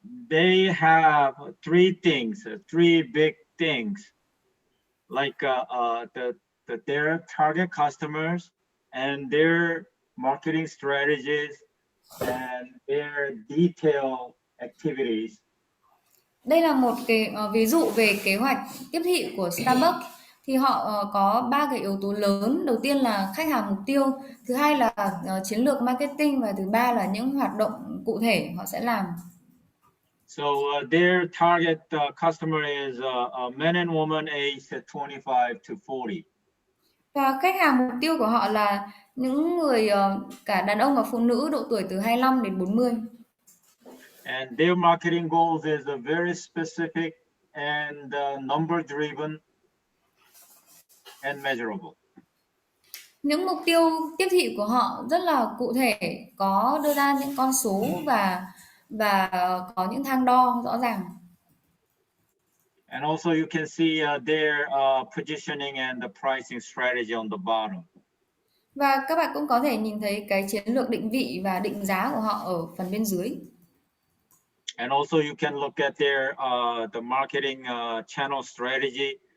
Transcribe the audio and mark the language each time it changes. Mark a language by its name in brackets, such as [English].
[English] They have three big things, like their target customers and their marketing strategies and their detailed activities. [Vietnamese] Đây là một cái ví dụ về kế hoạch tiếp thị của Starbucks. Thì họ có 3 cái yếu tố lớn. Đầu tiên là khách hàng mục tiêu, thứ hai là chiến lược marketing và thứ ba là những hoạt động cụ thể họ sẽ làm. [English] So their target customer is men and women aged 25 to 40. [Vietnamese] Và khách hàng mục tiêu của họ là những người cả đàn ông và phụ nữ độ tuổi từ 25 đến 40. [English] And their marketing goals is very specific and number driven and measurable. [Vietnamese] Những mục tiêu tiếp thị của họ rất là cụ thể, có đưa ra những con số và có những thang đo rõ ràng. [English] And also you can see their positioning and the pricing strategy on the bottom. [Vietnamese] Và các bạn cũng có thể nhìn thấy cái chiến lược định vị và định giá của họ ở phần bên dưới. [English] And also you can look at their the marketing channel strategy.